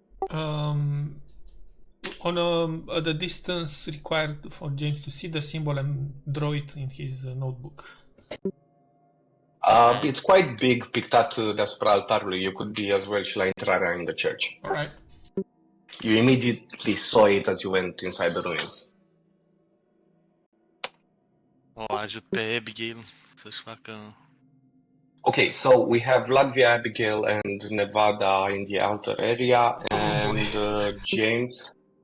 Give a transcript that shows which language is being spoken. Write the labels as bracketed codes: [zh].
[en] On the distance required for James to see the symbol and draw it in his notebook. It's quite big, [ro] pictat deasupra altarului. [en] You could be as well [ro] și la intrarea [en] in the church. All right. You immediately saw it as you went inside the ruins. [ro] O ajut pe Abigail să-și facă... [en] Okay, so we have Latvia, Abigail, and Nevada in the outer area, and James.